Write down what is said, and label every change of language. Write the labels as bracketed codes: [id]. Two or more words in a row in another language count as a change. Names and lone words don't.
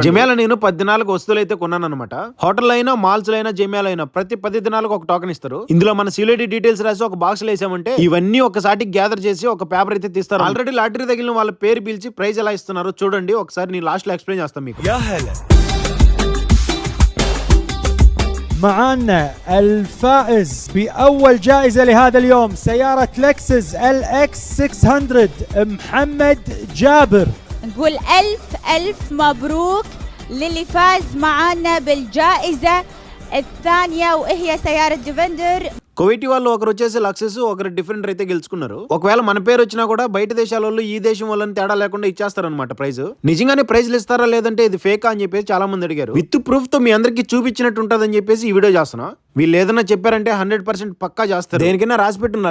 [te] జమేలా నేను 10 దినాలకు వస్తువులు అయితే కొన్నాను అనమాట. హోటల్ అయినా మాల్స్ అయినా జమేలా అయినా ప్రతి 10 దినాలకు ఒక టోకెన్ ఇస్తారు. ఇందులో మన సిలిటీ డీటెయిల్స్ రాసి ఒక బాక్స్ లో వేసామంటే ఇవన్నీ ఒకసారి గ్యాదర్ చేసి ఒక పేపర్ అయితే తీస్తారు. ఆల్రెడీ లాటరీ తగిలిన వాళ్ళ పేరు పిలిచి ప్రైజ్ ఎలా ఇస్తున్నారు చూడండి. ఒకసారి నేను లాస్ట్ లో ఎక్స్ప్లెయిన్ చేస్తాను మీకు. [ar] معانا الفائز بأول جائزة لهذا اليوم سيارة لكسس LX 600 محمد جابر. نقول ألف مبروك للي فاز معانا بالجائزة الثانية وهي سيارة ديفندر. [te] కువైటీ వాళ్ళు ఒకరు వచ్చేసి లక్సెస్, ఒకరు డిఫరెంట్ అయితే గెలుచుకున్నారు. ఒకవేళ మన పేరు వచ్చినా కూడా బయట దేశాల వాళ్ళు ఈ దేశం వాళ్ళని తేడా లేకుండా ఇచ్చేస్తారనమాట ప్రైజ్. నిజంగానే ప్రైజ్లు ఇస్తారా లేదంటే ఇది ఫేక్ అని చెప్పేసి చాలా మంది అడిగారు. [en] with proof [te] తో మీ అందరికి చూపించినట్టు ఉంటుందని చెప్పేసి ఈ వీడియో చేస్తున్నా. వీళ్ళు ఏదైనా చెప్పారంటే 100% పక్కా చేస్తారు. దేనికైనా రాసి పెట్టి ఉండాలి.